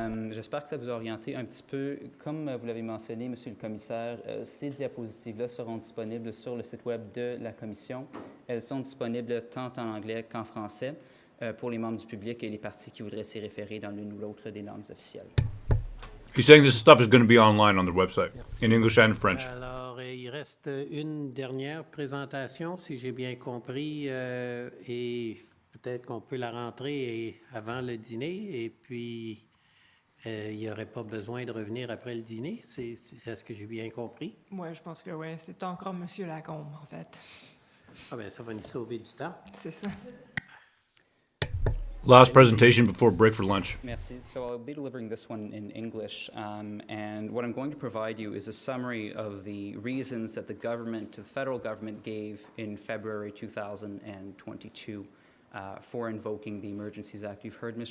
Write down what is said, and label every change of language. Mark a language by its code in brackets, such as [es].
[fr] J'espère que ça vous a orienté un petit peu. Comme vous l'avez mentionné, Monsieur le Commissaire, ces diapositives-là seront disponibles sur le site Web de la Commission. Elles sont disponibles tant en anglais qu'en français pour les membres du public et les partis qui voudraient s'y référer dans l'une ou l'autre des langues officielles. [en] He's saying this stuff is going to be online on the website, in English and French. [fr] Alors, il reste une dernière présentation, si j'ai bien compris, et peut-être qu'on peut la rentrer avant le dîner. Et puis, Il n'y aurait pas besoin de revenir après le dîner, c'est ce que j'ai bien compris? Ouais, je pense que oui. C'est encore Monsieur Lacombe, en fait. Ah ben, ça va nous sauver du temps. C'est ça. [en] Last presentation before break for lunch. [fr] Merci. [en] So I'll be delivering this one in English, and what I'm going to provide you is a summary of the reasons that the federal government gave in February 2022 for invoking the Emergencies Act. You've heard Ms.